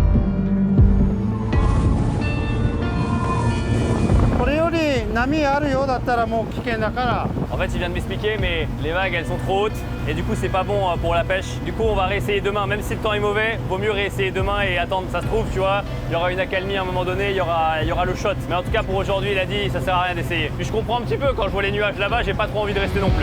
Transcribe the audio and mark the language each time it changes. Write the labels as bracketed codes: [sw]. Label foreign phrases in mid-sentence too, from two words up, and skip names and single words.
[ja] これより波あるようだったらもう危険だから。 [fr] En fait, il vient de m'expliquer, mais les vagues elles sont trop hautes et du coup, c'est pas bon pour la pêche. Du coup, on va réessayer demain, même si le temps est mauvais, vaut mieux réessayer demain et attendre. Ça se trouve, tu vois, il y aura une accalmie à un moment donné, il y aura le shot. Mais en tout cas, pour aujourd'hui, il a dit ça sert à rien d'essayer. Puis je comprends un petit peu quand je vois les nuages là-bas, j'ai pas trop envie de rester non plus.